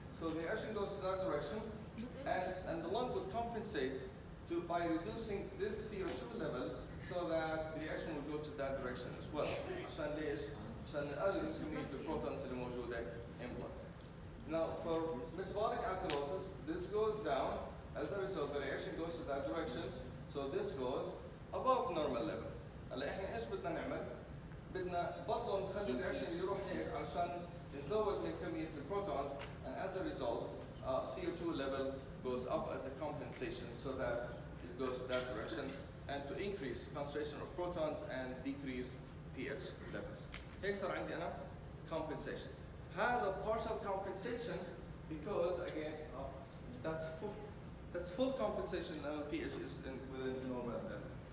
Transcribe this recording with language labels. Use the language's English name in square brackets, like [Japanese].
[English] So the reaction goes to that direction, and the lung would compensate by reducing this CO2 level so that the reaction would go to that direction as well. [Arabic] عشان ليش؟ عشان نقلل كمية البروتونز اللي موجودة [English] in blood. Now for metabolic alkalosis, this goes down. As a result, the reaction goes to that direction. So this goes above normal level. [Arabic] هلا احنا ايش بدنا نعمل؟ بدنا برضه نخلي الرياكشن يروح هيك علشان نزود من كمية البروتونز, [English] and as a result, CO2 level goes up as a compensation so that it goes to that direction, and to increase concentration of protons and decrease pH levels. [Arabic] هيك صار عندي أنا compensation. هذا [English] partial compensation because again that's full compensation now pH is within the normal level.